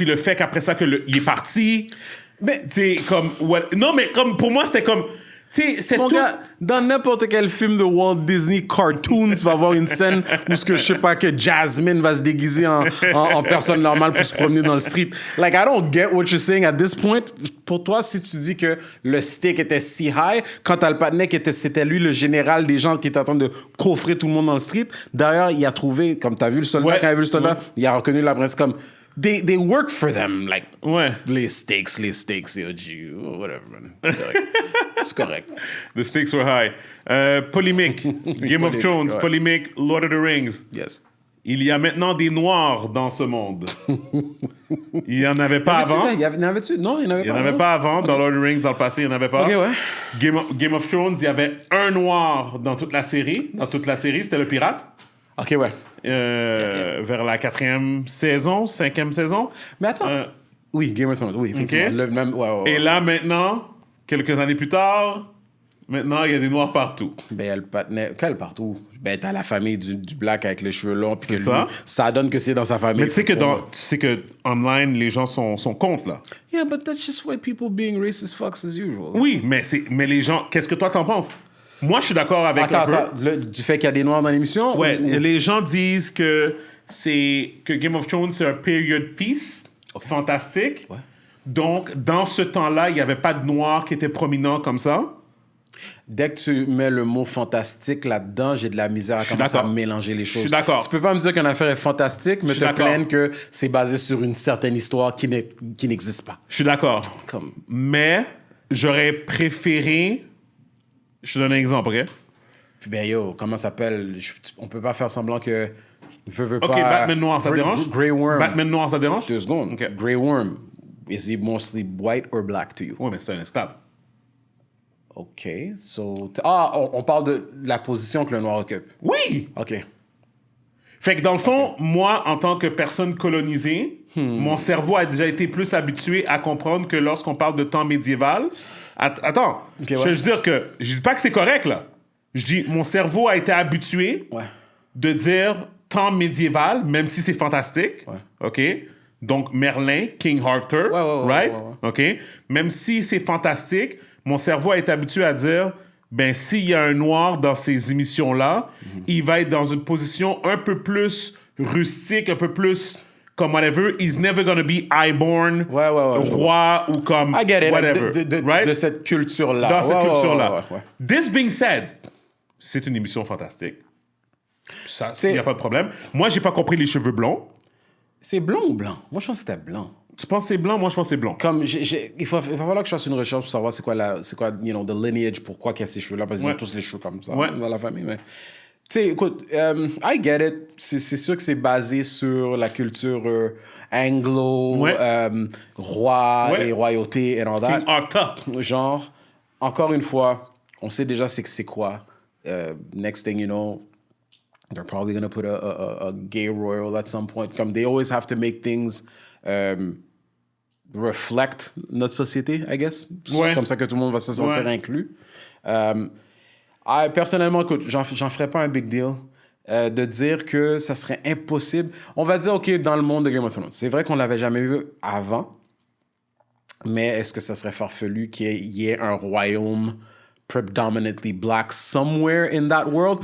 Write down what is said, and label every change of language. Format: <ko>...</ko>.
<fr>Puis le fait qu'après ça, il est parti. Mais, tu sais, comme. Non, mais comme pour moi, c'était comme. Mon gars, dans n'importe quel film de Walt Disney cartoon, tu vas voir une scène où je sais pas que Jasmine va se déguiser en personne normale pour se promener dans le street.</fr> <en>Like, I don't get what you're saying at this point.</en> <fr>Pour toi, si tu dis que le stick était si high, quand t'as le patinet c'était lui le général des gens qui était en train de coffrer tout le monde dans le street, d'ailleurs, il a trouvé, comme t'as vu le soldat, quand il a vu le soldat, il a reconnu la princesse comme...</fr> <en>They work for them, like, les stakes, whatever, man.</en> <fr>C'est correct.</fr> <en>The stakes were high. Polémique. Game of Thrones, polémique, Lord of the Rings. Yes.</en> <fr>Il y a maintenant des noirs dans ce monde. Il n'y en avait pas avant. Il y en avait-tu? Non, il n'y en avait pas. Il n'y en avait pas avant. Dans Lord of the Rings, dans le passé, il n'y en avait pas. Ok, ouais. Game of Thrones, il y avait un noir dans toute la série. Dans toute la série, c'était le pirate. Ok, ouais. Vers la 4e saison, 5e saison. Mais attends. Oui, Game of Thrones, oui, effectivement. Ok. Le même, ouais. Et là, maintenant, quelques années plus tard, maintenant, il y a des noirs partout. Ben, elle patinet. Quel partout? Ben, t'as la famille du black avec les cheveux longs, puis que C'est lui, ça donne que c'est dans sa famille. Mais tu sais que online, les gens sont contre, là.</fr> <en>Yeah, but that's just white people being racist fucks as usual.</en> <fr>Oui, mais les gens, qu'est-ce que toi t'en penses? Moi, je suis d'accord avec du fait qu'il y a des noirs dans l'émission? Ouais, les gens disent que Game of Thrones, c'est un</fr> <en>period piece</en> <fr>fantastique. Ouais. Donc, dans ce temps-là, il n'y avait pas de noirs qui étaient prominents comme ça. Dès que tu mets le mot fantastique là-dedans, j'ai de la misère à commencer à mélanger les choses. Je suis d'accord. Tu peux pas me dire qu'une affaire est fantastique, mais te plaindre que c'est basé sur une certaine histoire qui n'existe pas. Je suis d'accord. Mais j'aurais préféré... Je te donne un exemple, OK? Puis ben yo, comment ça s'appelle? On peut pas faire semblant que... OK, Batman noir, ça dérange? Grey Worm. Batman noir, ça dérange? 2 secondes. Okay.</fr> <en>Grey Worm, is he mostly white or black to you?</en> <fr>Oui, mais c'est un esclave. OK, so... on parle de la position que le noir occupe. Oui! OK. Fait que dans le fond, moi, en tant que personne colonisée, mon cerveau a déjà été plus habitué à comprendre que lorsqu'on parle de temps médiéval... Attends, je veux dire que... Je dis pas que c'est correct, là. Je dis, mon cerveau a été habitué de dire temps médiéval, même si c'est fantastique. OK? Donc, Merlin, King Arthur, right? OK? Même si c'est fantastique, mon cerveau a été habitué à dire... Ben, s'il y a un noir dans ces émissions-là, il va être dans une position un peu plus rustique, un peu plus comme whatever.</fr> <en>He's never gonna be highborn,</en> <fr>roi ou comme</fr> <en>whatever.</en> <fr>De cette culture-là. Dans cette culture-là.</fr> <en>This being said,</en> <fr>c'est une émission fantastique. Ça, il n'y a pas de problème. Moi, j'ai pas compris les cheveux blonds. C'est blond ou blanc? Moi, je pense que c'était blanc. Tu penses que c'est blanc? Moi, je pense que c'est blond. Comme il va falloir que je fasse une recherche pour savoir c'est quoi,</fr> <en>you know, the lineage,</en> <fr>pourquoi il y a ces cheveux-là, parce qu'ils ont tous les cheveux comme ça dans la famille. Mais, tu sais, écoute,</fr> <en>I get it.</en> <fr>C'est sûr que c'est basé sur la culture anglo, roi et royauté et</fr> <en>all that.</en> <fr>King Arthur. Genre, encore une fois, on sait déjà c'est quoi.</fr> <en>Next thing you know, they're probably going to put a gay royal at some point. Comme they always have to make things... reflect</en> <fr>notre société,</fr> <en>I guess.</en> <fr>C'est comme ça que tout le monde va se sentir inclus. Personnellement, écoute, j'en ferais pas un big deal de dire que ça serait impossible. On va dire, OK, dans le monde de Game of Thrones, c'est vrai qu'on l'avait jamais vu avant, mais est-ce que ça serait farfelu qu'il y ait un royaume</fr> <en>predominantly black somewhere in that world?</en>